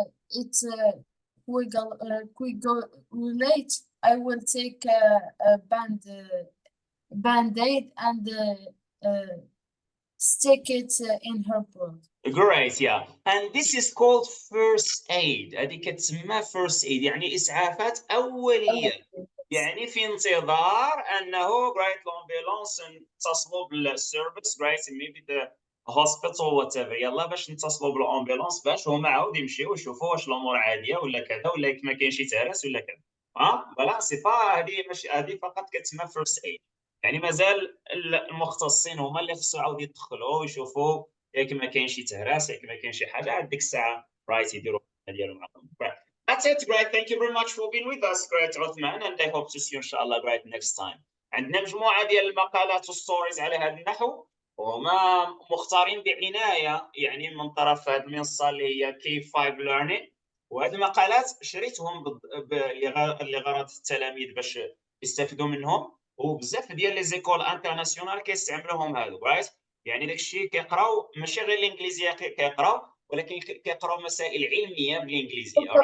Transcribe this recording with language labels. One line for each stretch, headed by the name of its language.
English: it's coagulate, I will take a band-aid and stick it in her blood. Great, yeah. And this is called first aid.
Arabic: هذه كتسمى first aid يعني إسعافات أولية. يعني في انتظار أنه great l'ambulance نتصلوا بالسيرفيس great
English: maybe the hospital whatever
Arabic: يلا باش نتصلوا بالامبولانس باش هما عاود يمشيو يشوفوا واش الامور عاديه ولا كذا ولا ما كاين شي تهرس ولا كذا فوالا سي با هذه ماشي هذه فقط كتسمى فيرست ايد يعني مازال المختصين هما اللي خصو عاود يدخلوا ويشوفوا ياك ما كاين شي تهرس ياك ما كاين شي حاجه عاد ديك الساعه رايت يديروا ديالهم معاهم.
English: That's it, great. Thank you very much for being with us, great Othmane, and I hope to see you inshallah great next time.
Arabic: عندنا مجموعه ديال المقالات والستوريز على هذا النحو وهما مختارين بعنايه يعني من طرف هذه المنصه اللي هي K5 Learning وهذه المقالات شريتهم لغرض التلاميذ باش يستافدوا منهم وبزاف ديال لي زيكول انترناسيونال كيستعملوهم هادو رايت يعني داكشي كيقراو ماشي غير الانجليزيه كيقراو ولكن كيقراو مسائل علميه بالانجليزيه